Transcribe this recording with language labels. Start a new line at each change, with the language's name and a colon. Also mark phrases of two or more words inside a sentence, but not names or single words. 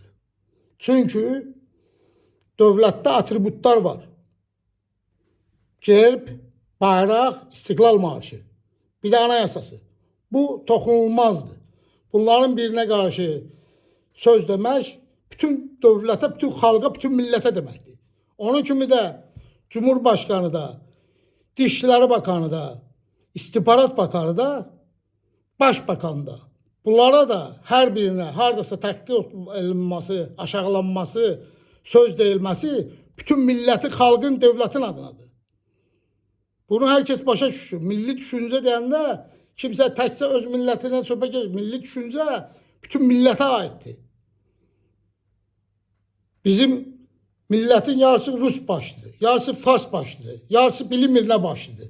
Azerbaijani: Çünki dövlətdə atributlar var. Gerb, bayraq, istiqlal marşı, bir də anayasası. Bu toxunulmazdır. Bunların birinə qarşı söz demək, bütün dövlətə, bütün xalqa, bütün millətə deməkdir. Onun kimi də Cumhurbaşkanı da,
Turkish: Dişişləri Bakanı
Azerbaijani: da,
Turkish: İstihbarat Bakanı
Azerbaijani: da, Başbakan da, Bunlara da hər birinə hardasa təhqir edilməsi, aşağılanması, söz deyilməsi bütün millətin, xalqın, dövlətin adınadır. Bunu hər kəs başa düşür. Milli düşüncə deyəndə kimsə təkcə öz millətindən söhbət gedir. Milli düşüncə bütün millətə aiddir. Bizim millətin yarısı Rus başlıdır, yarısı Fars başlıdır, yarısı bilinmir başlıdır.